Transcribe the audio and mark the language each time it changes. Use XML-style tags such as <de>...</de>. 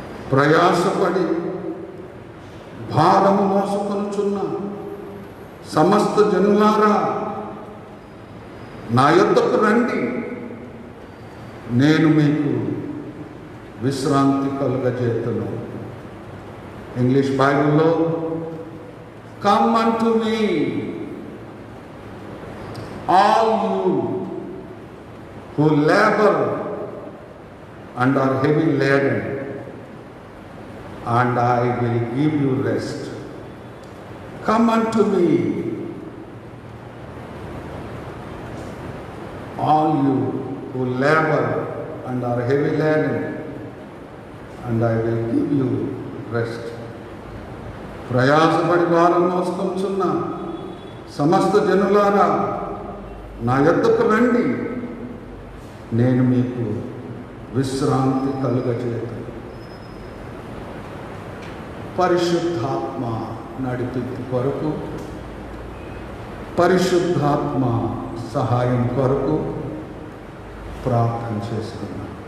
<te>ప్రయాసపడి భారము మోసుకొనుచున్న సమస్త జనులారా, నా యొద్దకు రండి, నేను మీకు విశ్రాంతి కలుగజేతును. ఇంగ్లీష్ బైబిల్లో</te> <en>Come unto me all you who labor and are heavy laden, and I will give you rest. Come unto me, all you who labor and are heavy laden, and I will give you rest.</en> <te>ప్రయాసపడి భారం మోసుకొనుచున్న సమస్త జనులారా, నా యొద్దకు రండి, నేను మీకు విశ్రాంతి కలుగజేతును. పరిశుద్ధాత్మ నడిపింపు కొరకు, పరిశుద్ధాత్మ సహాయం కొరకు ప్రార్థన చేస్తున్నాను.</te>